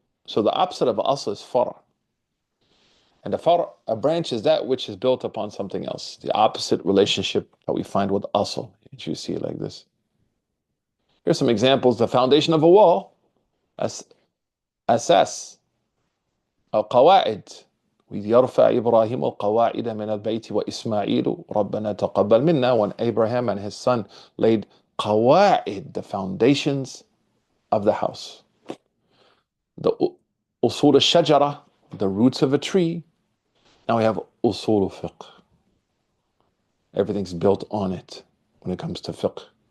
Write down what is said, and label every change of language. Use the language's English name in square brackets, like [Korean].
[English] So the opposite of asl is fara'. And a branch is that which is built upon something else. The opposite relationship that we find with asl. You see it like this. Here's some examples. The foundation of a wall. [Arabic] Asas. Al-qawa'id. وإذ يرفع إبراهيم القواعد من البيت وإسماعيل ربنا تقبل منا. [English] When Abraham and his son laid qawa'id, the foundations of the house. The usul al-shajara, the roots of a tree. Now we have usul al-fiqh. Everything's built on it when it comes to fiqh.